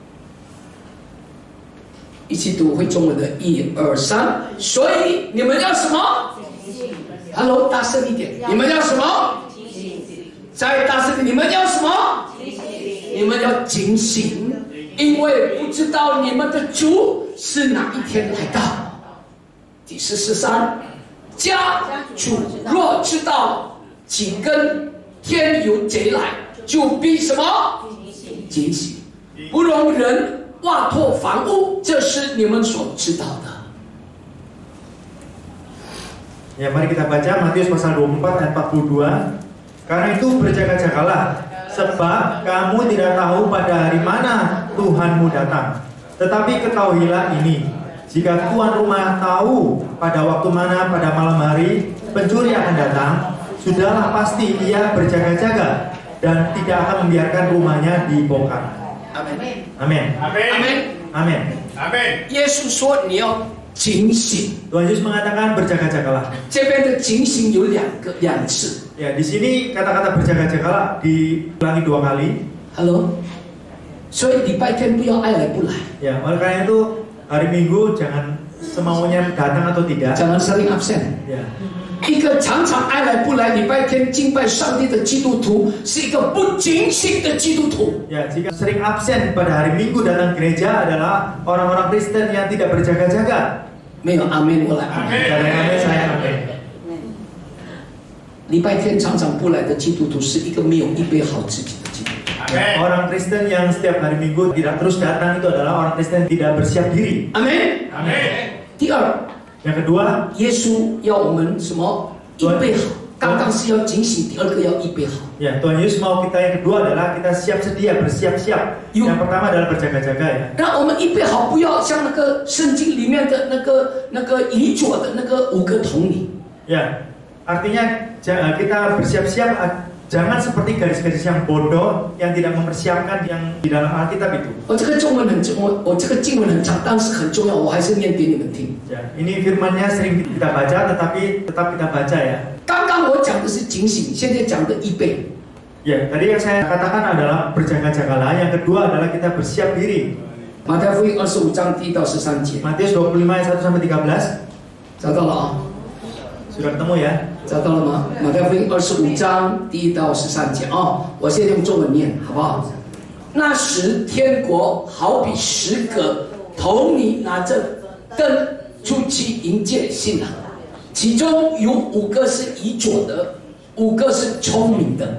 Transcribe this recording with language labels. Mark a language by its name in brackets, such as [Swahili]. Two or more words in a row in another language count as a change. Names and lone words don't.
[Chinese] 一起读会中文的1、2、3。所以你们要什么 ？Hello， 大声一点！你们要什么？再大声点！你们要什么？你们要警醒，因为不知道你们的主是哪一天来到。第13，家主若知道几更天有贼来，就必什么？警醒，不容人挖拓房屋，这是你们所知道的。 [Indonesian] Ya, mari kita baca Matius pasal 24 ayat 42. Karena itu berjaga-jagalah, sebab kamu tidak tahu pada hari mana Tuhanmu datang. Tetapi ketahuilah ini, jika tuan rumah tahu pada waktu mana pada malam hari pencuri akan datang, sudahlah pasti ia berjaga-jaga dan tidak akan membiarkan rumahnya dibongkar. Amin. Amin. Amin. Amin. [Chinese] 耶稣说你要警醒， [Indonesian] Tuhan Yesus mengatakan berjaga-jagalah. [Chinese] 这边的警醒有两次。 [Indonesian] Ya, di sini kata-kata berjaga-jagalah diulangi 2 kali. [Chinese] Hello， 所以礼拜天不要爱来不来， [Indonesian] Ya, oleh karena itu hari Minggu jangan semaunya datang atau tidak. jangan sering absen。 Ya. [Chinese] 一个常常爱来不来礼拜天敬拜上帝的基督徒，是一个不警醒的基督徒。 [Indonesian] Ya, jika sering absen pada hari Minggu datang gereja adalah orang-orang Kristen yang tidak berjaga-jaga. [Chinese] 没有阿门，我来阿门。 [Indonesian] Amin, saya amin. [Chinese] 礼拜天常常不来的基督徒，是一个没有预备好自己的基督徒。 [Indonesian] Ya, orang Kristen yang setiap hari Minggu tidak terus datang itu adalah orang Kristen yang tidak bersiap diri. [Chinese] 阿门。 [Indonesian] Amin. [Chinese] 第二， [Indonesian] Yang kedua, [Chinese] 耶稣要我们什么？预备好。刚刚是要警醒，第二个要预备好。 [Indonesian] ya Tuhan Yesus mau kita yang kedua adalah kita siap sedia, bersiap-siap. Yang pertama adalah berjaga-jaga ya. [Chinese] 让我们预备好，不要像那个圣经里面的那个遗嘱的那个5个童女。 [Indonesian] Ya, artinya kita bersiap-siap, jangan seperti gadis-gadis yang bodoh yang tidak mempersiapkan yang di dalam Alkitab itu. [Chinese] 这个中文很重，我这个经文很长，但是很重要，我还是念给你们听。 [Indonesian] Ya, ini firman-Nya sering kita baca, tetapi tetap kita baca ya. 刚刚我讲的是警醒，现在讲的预备。 Ya, tadi yang saya katakan adalah berjaga-jagalah. Yang kedua adalah kita bersiap diri. [Chinese] 马太福音25章1到13节， [Indonesian] Matius 25 ayat 1 sampai 13. [Chinese] 找到了啊？ [Indonesian] Sudah ketemu ya? [Chinese] 找到了吗？马太福音25章1到13节啊，我现在用中文念，好不好？那时天国好比10个童女拿着灯出去迎接新郎，其中有5个是愚拙的，5个是聪明的。